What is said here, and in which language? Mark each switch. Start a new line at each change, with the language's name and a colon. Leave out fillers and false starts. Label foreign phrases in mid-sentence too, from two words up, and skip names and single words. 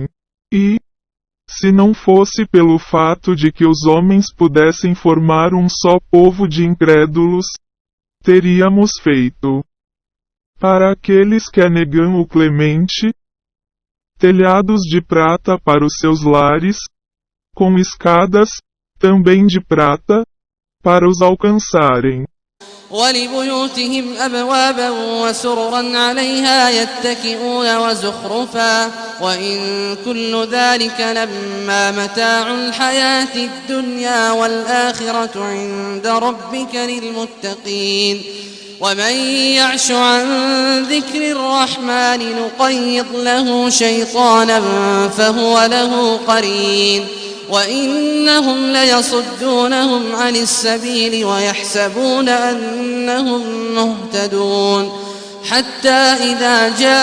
Portuguese: E, se não fosse pelo fato de que os homens pudessem formar um só povo de incrédulos, teríamos feito, para aqueles que negam o Clemente, telhados de prata para os seus lares, com escadas, também de prata, para os alcançarem.
Arabic: ولبيوتهم أبوابا وسررا عليها يتكئون وزخرفا وإن كل ذلك لما متاع الحياة الدنيا والآخرة عند ربك للمتقين ومن يعش عن ذكر الرحمن نقيض له شيطانا فهو له قرين وإنهم ليصدونهم عن السبيل ويحسبون أنهم مهتدون حتى إذا